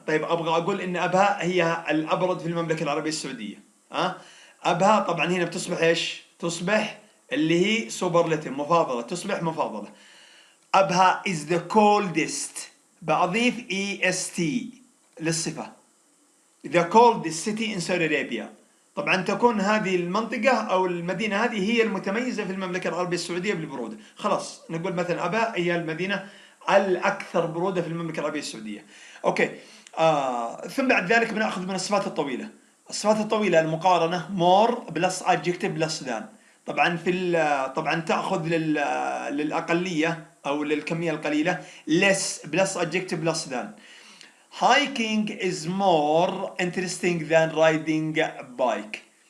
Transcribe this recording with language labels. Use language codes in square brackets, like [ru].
[ar] طيب أبغى أقول إن أبها هي الأبرد في المملكة العربية السعودية. أبها طبعا هنا بتصبح إيش؟ تصبح اللي هي superlative مفاضلة، تصبح مفاضلة. [en] أبها is the coldest، [ar] بأضيف [en] EST [ar] للصفة. [en] the coldest city in Saudi Arabia. [ar] طبعا تكون هذه المنطقة أو المدينة هذه هي المتميزة في المملكة العربية السعودية بالبرودة. خلاص نقول مثلا أبها هي المدينة الأكثر برودة في المملكة العربية السعودية. أوكي. ثم بعد ذلك بنأخذ من الصفات الطويلة. [en] المقارنة more plus adjective plus than. [ar] طبعا طبعا تأخذ للأقلية أو للكمية القليلة [en] less plus adjective plus than. Hiking is more interesting than riding bike.